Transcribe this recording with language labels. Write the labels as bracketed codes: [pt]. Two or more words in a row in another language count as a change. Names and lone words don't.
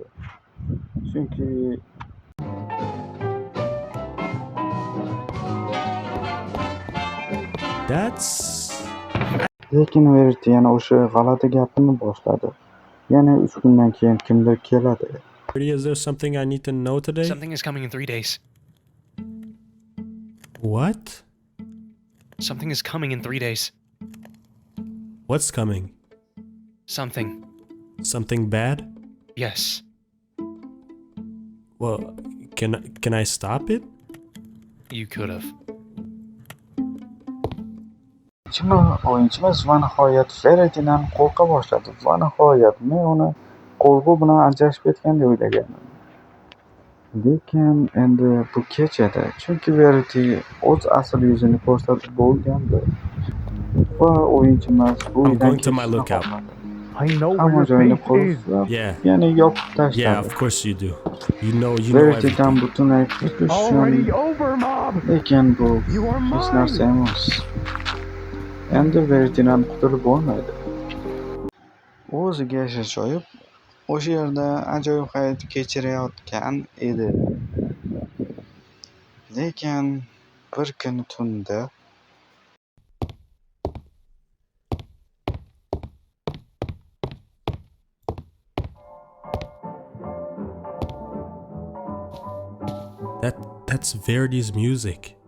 [uz] Chunki lekin Verity yana o'sha g'alati gapini boshladi. Yana 3 kundan keyin kimdir keladi. [en] Verity, is there something I need to know today? Something is coming in 3 days. What? Something is coming in 3 days. What's coming? Something. Something bad? Yes. Well, can I stop it? You could have. [uz] O'yinchimiz va nihoyat Verity'dan qo'rqa boshladi. Va nihoyat men uni qo'rquv bilan ajrashib ketgan deb o'ylagandim. Lekin endi bu kech edi, chunki Verity o'z asl yuzini ko'rsatib bo'lgandi. Va o'yinchimiz bu [en] I'm [uz] uydan [en] going to my [uz] ketishni [en] lookout. [uz] xohladi. [en] I know where [uz] Hamma [en] your [uz] joyni [en] face is. [uz] qurib, [en] Yeah. [uz] yana yopib [en] Yeah, [uz] tashladi. [en] of course you do. You know [uz] Verity'dan [en] everything. [uz] butunlay qutulish [en] Already over, Mob. [uz] lekin bu [en] You are [uz] hech [en] mine. [uz] narsa emas. Endi Verity'dan qutulib bo'lmaydi. U o'ziga yashash joyi o'sha yerda ajoyib hayot kechirayotgan edi. Lekin bir kuni tunda [en] That's Verity's music.